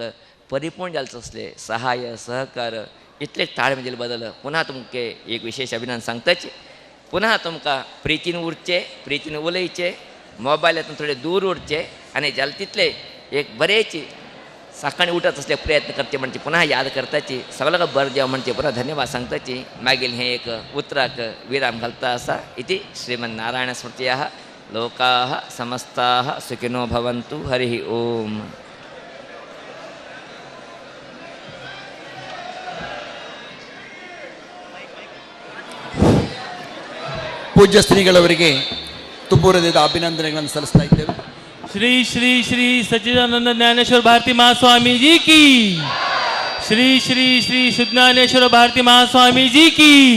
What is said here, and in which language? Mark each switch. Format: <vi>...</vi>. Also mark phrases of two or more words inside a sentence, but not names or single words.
<kok>परिपूर्ण जालचो असले सहाय्य सहकार इतले ताळमेळ दिले बदल पुन्हा तुमके एक विशेष अभिनंदन सांगताच पुन्हा तुमकां प्रितीन उरचे प्रितीन उलयचे मोबायलांतून थोडे दूर उरचे आनी जाले तितले एक बरेची सकाळी उठत असले प्रयत्न करचे म्हणजे पुन्हा याद करताची सगळ्यांक बरें देव म्हणजे पुन्हा धन्यवाद सांगताची मागील हे एक उतराक विराम घालता आसा</kok> <sa>इति श्रीमन्नारायण स्मृतयः लोकाः समस्ताः सुखिनो भवन्तु हरिः ओम</sa> <kn>ಪೂಜ್ಯ ಶ್ರೀಗಳವರಿಗೆ ತುಂಬು ಹೃದಯದ ಅಭಿನಂದನೆಗಳನ್ನು ಸಲ್ಲಿಸ್ತಾ ಇದ್ದೇವೆ</kn> <hi>श्री श्री श्री सच्चिदानंद ज्ञानेश्वर भारती महास्वामी जी की श्री श्री श्री शुद्धानेश्वर भारती महास्वामी जी की</hi>